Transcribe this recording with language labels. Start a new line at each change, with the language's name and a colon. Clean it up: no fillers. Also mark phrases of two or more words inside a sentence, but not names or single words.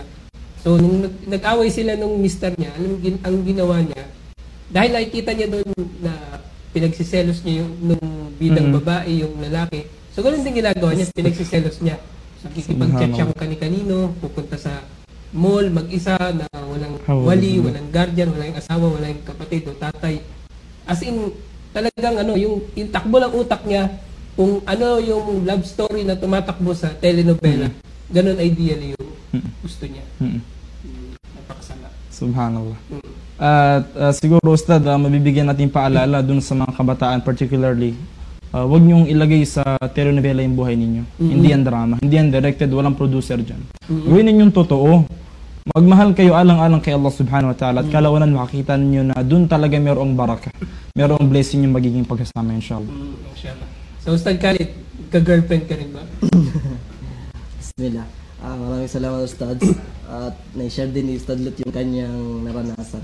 Filipino: So, nung nag-away sila nung mister niya, ang ginawa niya, dahil nakikita niya doon na pinagsiselos niya yung nung bidang babae, yung lalaki. So, ganun din ginagawa niya, pinagsiselos niya. So, kikipag-chat siya kung kani-kanino, pupunta sa mall, mag-isa, na walang wali, walang guardian, walang asawa, walang kapatid o tatay.
English: As in,
Filipino: talagang yung takbo ng utak niya, kung ano yung love story na tumatakbo sa telenovela, ganun ideally yung gusto niya. Napakasala. Subhanallah. At siguro, Ustad, mabibigyan natin paalala dun sa mga kabataan particularly. Huwag niyong ilagay sa telenovela yung buhay ninyo. Hindi yan drama, hindi yan directed, walang producer dyan. Gawin ninyong totoo. Magmahal kayo alang-alang kay Allah
Arabic: سبحانه وتعالى
Filipino: at kalawanan makakita ninyo na dun talaga mayroong baraka. Mayroong blessing yung magiging pagkasama, inshallah. Inshallah. So, Ustad Khalid, ka-girlfriend ka rin ba? Bismillah. Maraming salamat, Ustad. At na-share din ni Ustad Lut yung kanyang naranasan.